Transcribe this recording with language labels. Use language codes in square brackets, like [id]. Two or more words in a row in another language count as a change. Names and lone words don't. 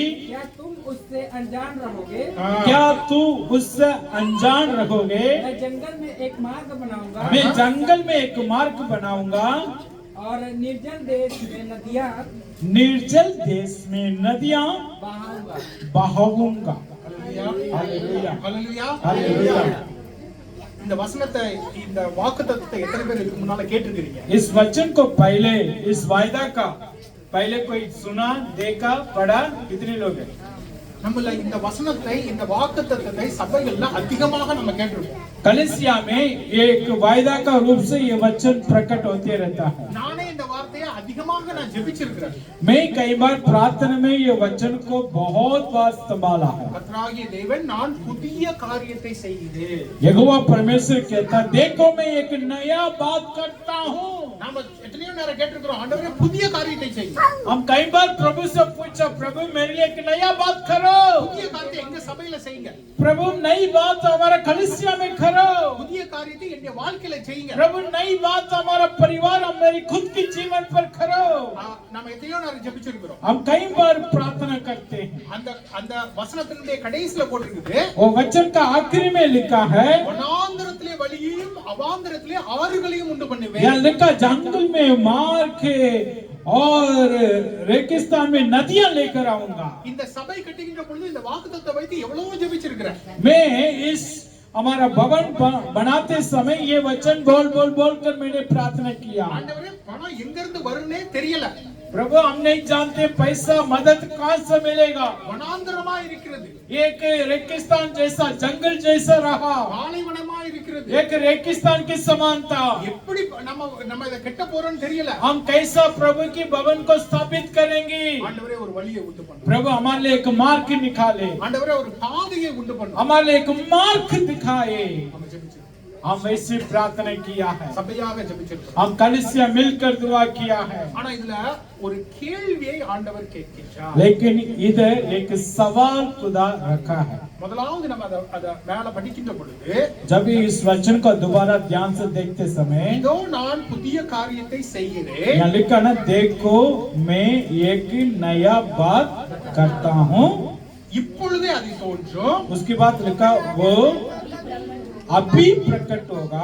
[hi] क्या तुम उससे अनजान रहोगे? क्या तू उससे अनजान रहोगे? मैं जंगल में एक मार्ग बनाऊंगा मैं जंगल में एक मार्ग बनाऊंगा और निर्जन देश में नदियाँ निर्जल देश में नदियां बहाऊंगा। बहाऊंगा। [ta] ஹல்லேலூயா [hi] हालेलुया [ta] ஹல்லேலூயா [hi] हालेलुया। [ta] இந்த வசனத்தை இந்த வாக்குத்தத்தத்தை எத்தனை பேர் இதுக்கு முன்னால கேட்டிருக்கீங்க? [hi] इस वचन को पहले, इस वायदा का पहले कोई सुना, देखा, पढ़ा? कितने लोग हैं? [ta] நம்மள இந்த வசனத்தை இந்த வாக்குத்தத்தத்தை சபைகள்ல அதிகமாக நம்ம கேட்டிருக்கோம். [hi] कलीसिया में एक वायदा का रूप से ये वचन प्रकट होते रहता है। [ta] நானே இந்த வார்த்தையை அதிகமாக நான் ஜெபிச்சிருக்கிறேன். [hi] मैं कई बार प्रार्थना में ये वचन को बहुत बार संभाला है। [ta] கர்த்தராகிய தேவன் நான் புதிய காரியத்தை செய்கிறேன். [hi] यहोवा परमेश्वर कहता, देखो मैं एक नया बात करता हूँ। [ta] நாம எத்தனையோ நேரம் கேட்டிருக்கிறோம், ஆண்டவரே புதிய காரியத்தை செய். [hi] हम कई बार प्रभु से पूछा, प्रभु मेरे लिए एक नया बात करो। [ta] புதிய காரியத்தை எங்க சபையில செய்யுங்க. [hi] प्रभु नई बात हमारा कलीसिया में करो। [ta] புதிய காரியத்தை என்னுடைய வாழ்க்கையில செய்யுங்க. [hi] प्रभु नई बात हमारा परिवार और मेरी खुद की जीवन पर करो। [ta] நாம எத்தனையோ நேரம் ஜெபிச்சிருக்கிறோம். [hi] हम कई बार प्रार्थना करते हैं। [ta] அந்த அந்த வசனத்தினுடைய கடைசில போட்டிருக்குது, [hi] वो वचन का आखिरी में लिखा है, [ta] வனாந்தரத்திலே வழியையும் அவாந்தரத்திலே ஆறுகளையும் உண்டு பண்ணுவேன். [hi] यहाँ लिखा जंगल में मार के और रेगिस्तान में नदियां लेकर आऊंगा। [ta] இந்த சபை கட்டுகின்ற பொழுது இந்த வாக்குத்தத்தத்தை வைத்து எவ்வளவோ ஜெபிச்சிருக்கிறேன். [hi] मैं इस हमारा भवन बनाते समय ये वचन बोल बोल बोल कर मैंने प्रार्थना किया। [ta] ஆண்டவரே பணம் எங்க இருந்து வரும்னே தெரியல. [hi] प्रभु हम नहीं जानते पैसा मदद कहां से मिलेगा। [ta] வனாந்தரமா இருக்கிறது, [hi] एक रेगिस्तान जैसा जंगल जैसा रहा, [ta] பாலைவனமா இருக்கிறது. [hi] एक रेगिस्तान के समान था। [ta] எப்படி நம்ம இத கட்ட போறோம்னு தெரியல. [hi] हम कैसा प्रभु की भवन को स्थापित करेंगे। [ta] ஆண்டவரே ஒரு வழியை உண்டு பண்ணு. [hi] प्रभु हमारे लिए एक मार्ग निकाले, [ta] ஆண்டவரே ஒரு பாதையை உண்டு பண்ணு. [hi] हमारे लिए एक मार्ग दिखाए। [ta] நம்ம ஜெபிச்சிருக்கோம். [hi] हम वैसे प्रार्थना किया है, [ta] சபையாக ஜெபிச்சிருக்கோம். [hi] हम कलीसिया मिलकर दुआ किया है। [ta] ஆனா இதுல ஒரு கேள்வியை ஆண்டவர் கேட்கிறார். [hi] लेकिन इधर एक सवाल खुदा रखा है। [ta] முதலாவது நம்ம அத மேல படிக்கின்ற பொழுது, [hi] जब इस वचन को दोबारा ध्यान से देखते समय [ta] இதோ நான் புதிய காரியத்தை செய்கிறேன். [hi] यहाँ लिखा ना, देखो मैं एक नया बात करता हूँ। [ta] இப்பொழுதே அது தோன்றும். [hi] उसके बाद लिखा वो अभी प्रकट होगा।